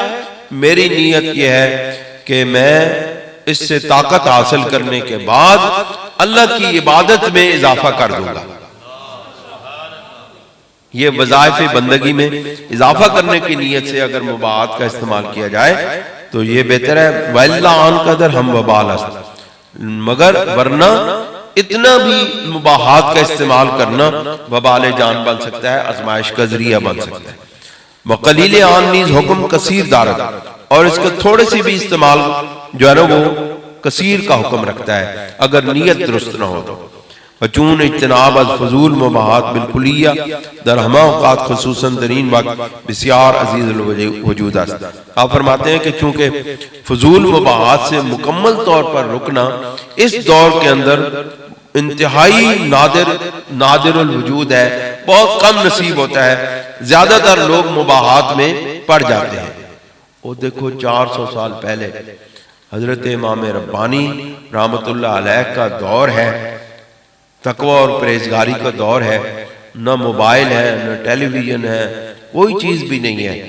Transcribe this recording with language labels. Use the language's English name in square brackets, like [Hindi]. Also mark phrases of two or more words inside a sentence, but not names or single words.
[Urdu] میری نیت یہ ہے کہ میں اس سے طاقت حاصل کرنے کے بعد اللہ کی عبادت میں اضافہ کر دوں گا. یہ وظائف بندگی میں اضافہ کرنے کی نیت سے اگر مباحات کا استعمال کیا جائے تو یہ بہتر ہے. [Persian] وَإِلَّا عَنْ قَدْرٍ ہم وبال است، [Urdu] مگر ورنہ اتنا بھی مباحات کا استعمال کرنا وبال جان بن سکتا ہے، آزمائش کا ذریعہ بن سکتا ہے. [Persian] وقلیل عن نیز حکم کثیر دارد، [Urdu] اور اس کا تھوڑے سی بھی استعمال جو ہے نا وہ کثیر کا حکم رکھتا ہے اگر نیت درست نہ ہو تو. [Persian] وچون اجتناب از فضول مباحات بالکلیہ در ہما اوقات خصوصاً ترین وقت بسیار عزیز الوجود است. [Urdu] آپ فرماتے ہیں کہ چونکہ فضول مباحات سے مکمل طور پر رکنا اس دور کے اندر انتہائی نادر الوجود ہے، بہت کم نصیب ہوتا ہے. زیادہ تر لوگ مباحات میں پڑ جاتے ہیں. وہ دیکھو 400 سال پہلے حضرت امام ربانی [Arabic] رحمت اللہ علیہ [Urdu] کا دور ہے، تقوی اور پرہیزگاری کا دور ہے، نہ موبائل ہے نہ ٹیلی ویژن ہے، کوئی چیز بھی نہیں ہے.